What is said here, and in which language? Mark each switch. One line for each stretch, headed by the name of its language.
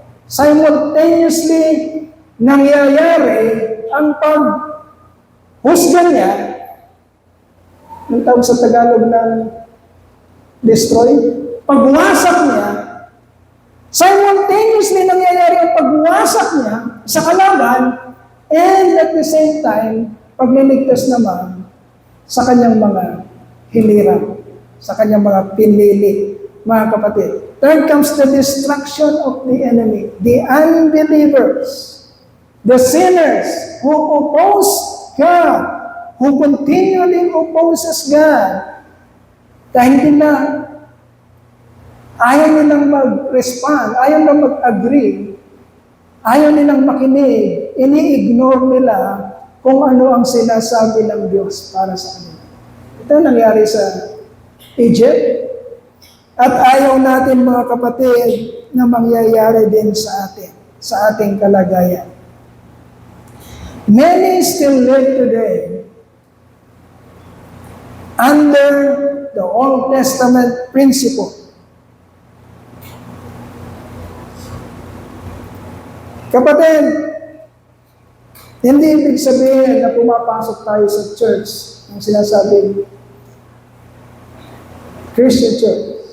Filipino: Simultaneously, nangyayari ang paghusga niya, ang tawag sa Tagalog ng destroy, pagwasak niya, simultaneously nangyayari ang pagwasak niya sa kalaban,
English: and at the same time,
Filipino: pagliligtas naman sa kanyang mga hilirang, sa kanyang mga pinili, mga kapatid.
English: Third comes the destruction of the enemy, the unbelievers, the sinners who oppose God, who continually opposes God.
Filipino: Dahil nila, ayaw nilang mag-respond, ayaw nilang mag-agree, ayaw nilang makinig, ini-ignore nila kung ano ang sinasabi ng Diyos para sa kanila. Ito nangyari sa Egypt. At ayaw natin mga kapatid na mangyayari din sa atin, sa ating kalagayan.
English: Many still live today under the Old Testament principle.
Filipino: Kapatid, hindi ibig sabihin na pumapasok tayo sa church, ang sinasabing Christian church.